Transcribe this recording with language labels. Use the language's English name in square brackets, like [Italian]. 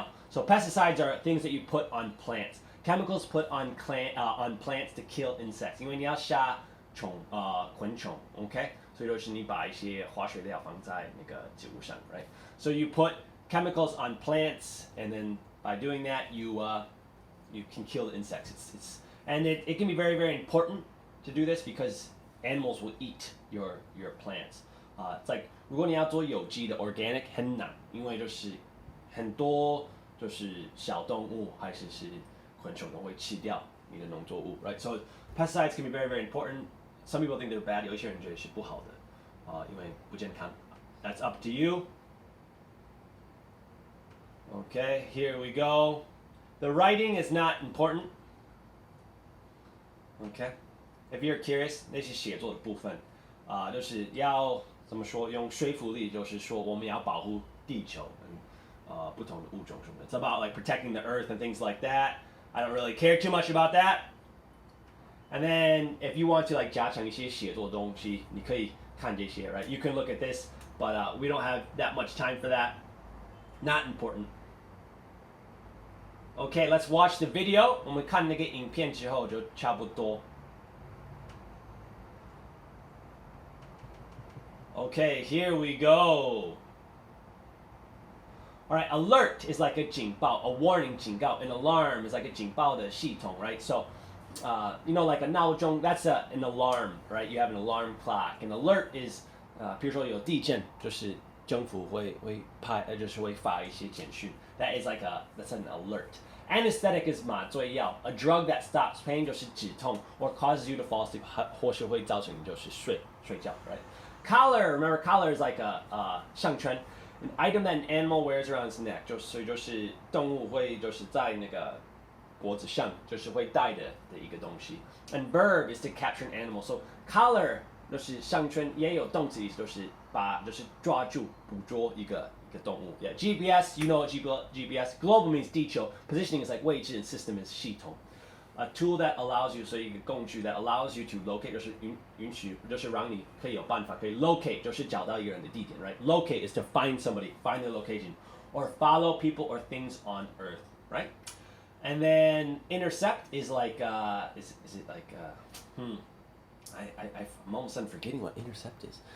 [English] So pesticides are things that you put on plants. Chemicals put on plants to kill insects. [Chinese] 因为你要杀昆虫 okay? 所以就是你把一些化学料放在那个植物上 right? [English] So you put chemicals on plants, and then by doing that, you can kill the insects. And it can be very, very important to do this because animals will eat your plants. [Chinese] It's like 如果你要做有机的 organic 很难，因为就是很多就是小动物还是昆虫都会吃掉你的农作物 right? [English] So pesticides can be very, very important. Some people think they're bad. [Chinese] 有一些人觉得是不好的，因为不健康。 [English] That's up to you. Okay, here we go. The writing is not important. Okay, if you're curious， [Chinese] 那些写作的部分，就是要怎么说，用说服力，就是说我们要保护地球，不同的物种什么的。 [English] It's about like protecting the earth and things like that. I don't really care too much about that. And then if you want to like [Chinese] 加强一些写作的东西，你可以看这些 right? [English] You can look at this, but we don't have that much time for that. Not important. Okay, let's watch the video. [Chinese] 我们看那个影片之后就差不多。 [English] Okay, here we go. Alright, alert is like a 警报, a warning 警告. An alarm is like a [Chinese] 警报的系统, [English] right? So, you know, like a 闹钟, that's an alarm, right? You have an alarm clock. An alert is, [Chinese] 比如说有地震，就是政府会就是会发一些简讯. [English] That is like that's an alert. Anesthetic is 麻醉药. A drug that stops pain [Chinese] 就是止痛 [English] or causes you to fall asleep [Chinese] 或是会造成你就是睡觉, [English] right? Collar, remember collar is like a 项圈, an item that an animal wears around its neck. [Chinese] 就是动物会就是在那个脖子上就是会戴的一个东西. [English] And verb is to capture an animal. So collar [Chinese] 就是项圈也有动词意思，就是抓住捕捉一个动物. [English] Yeah, GPS, you know what GPS. Global means 地球. Positioning is like 位置 and system is 系统. A tool that allows you, [Chinese] 所以一个工具 [English] that allows you to locate [Chinese] 就是允许，就是让你可以有办法可以 locate 就是找到一个人的地点 right? [English] Locate is to find somebody, find their location, or follow people or things on Earth, right? And then intercept is like is it like I'm almost done forgetting what intercept is.